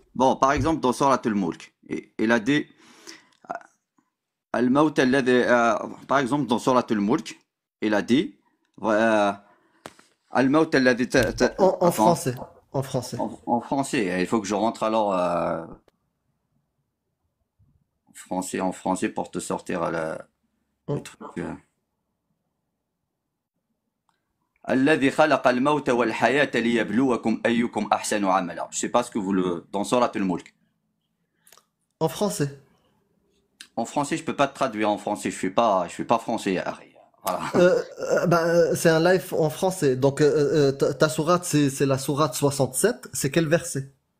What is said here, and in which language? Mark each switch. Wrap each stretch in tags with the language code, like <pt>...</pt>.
<fr>Bon, par exemple, dans Surat Al-Mulk, il a dit</fr> <ar>Al-Maut alladhi,</ar> <fr>par exemple, dans Surat Al-Mulk, il a dit Al-Maut alladhi En attends, français. En français. en français. Il faut que je rentre alors en français pour te sortir des trucs.</fr> <ar>الذي خلق الموت والحياة ليبلوكم أيكم أحسن عملا.</ar> <fr>Je sais pas ce que vous le dans Surat al-Mulk. En français. En français, je peux pas te traduire en français. Je suis pas français, Harry. Voilà. C'est un live en français. Donc ta sourate, c'est la sourate 67. C'est quel verset?</fr>